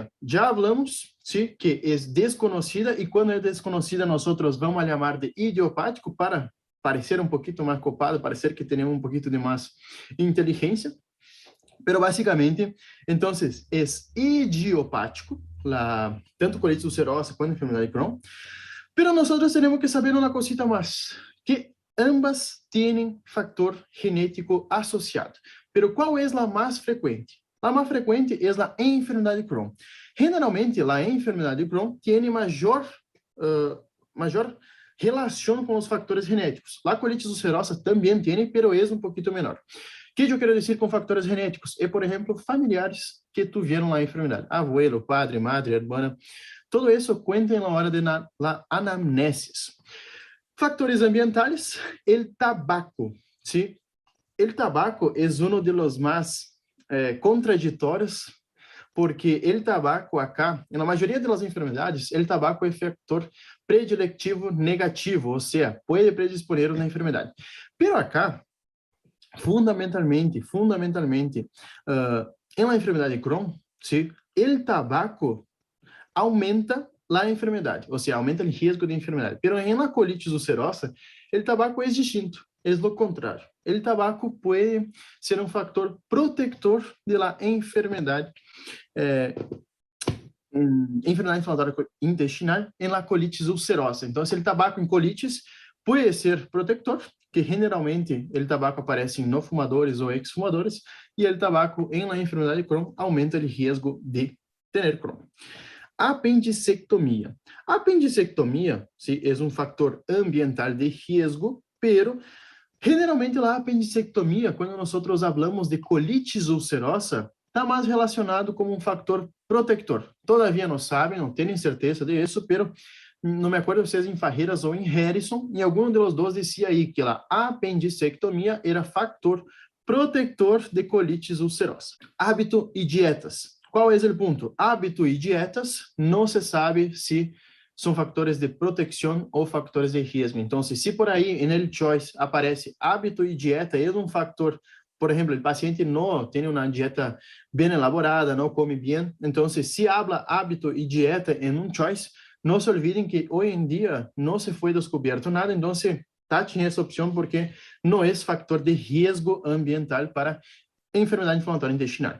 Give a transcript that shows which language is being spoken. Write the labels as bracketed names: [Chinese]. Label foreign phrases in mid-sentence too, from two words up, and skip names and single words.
[Portuguese] Já falamos, sim, que é desconhecida, e quando é desconhecida, nós vamos chamar de idiopático para parecer um pouquinho mais copado, parecer que temos um pouquinho de mais inteligência. Pero basicamente, então, é idiopático, tanto colitis ulcerosa quanto a enfermidade de Crohn. [Spanish] Pero nosotros tenemos que saber una cosita más, que ambas tienen factor genético asociado. Pero ¿cuál es la más frecuente? La más frecuente es la enfermedad de Crohn. Generalmente, la enfermedad de Crohn tiene mayor relación con los factores genéticos. La colitis ulcerosa también tiene, pero es un poquito menor. [Portuguese] O que eu quero dizer com factores genéticos? É, por exemplo, familiares que tiveram a enfermidade. [Spanish] Abuelo, padre, madre, [Portuguese] irmã. Todo isso conta na hora [Spanish] de la anamnesis. Factores ambientales, el tabaco, ¿sí? El tabaco es uno de los más contraditórios, porque el tabaco acá, [Portuguese] na maioria das enfermedades, [Spanish] el tabaco [Portuguese] é factor predilectivo negativo, ou seja, pode predisponer uma enfermidade. [Spanish] Pero acá, fundamentalmente, em la enfermedade de Crohn, ¿sí? El tabaco [Portuguese] aumenta a enfermidade, ou seja, aumenta o risco de enfermidade. [Spanish] Pero em la colitis ulcerosa, [Portuguese] o tabaco é distinto, é o contrário. O tabaco pode ser um fator protector [Spanish] de la [Portuguese] enfermidade, enfermidade inflamatória intestinal em [Spanish] la colitis ulcerosa. [Portuguese] Então, se o tabaco em colitis pode ser protector, que generalmente o tabaco aparece em não fumadores ou ex-fumadores, e o tabaco em la enfermidade de Crohn aumenta o risco de ter Crohn. Apendicectomia. A apendicectomia, sí, é um fator ambiental de risco, pero generalmente a apendicectomia, quando nós falamos de colitis ulcerosa, está mais relacionado como um fator protector. Todavia não sabem, não tenho certeza disso, pero não me acordo se é em Farreiras ou em Harrison, e algum dos dois dizia aí que a apendicectomia era fator protector de colitis ulcerosa. Hábito e dietas. Qual é o ponto? Hábito e dietas, não se sabe se são fatores de proteção ou fatores de risco. Então, se por aí, no choice, aparece hábito e dieta, é um fator, por exemplo, o paciente não tem uma dieta bem elaborada, não come bem, então, [Spanish] se habla [Portuguese] hábito e dieta em um choice, não se olvidem que hoje em dia não se foi descoberto nada, então, tachen essa opção porque não é fator de risco ambiental para enfermidade inflamatória intestinal.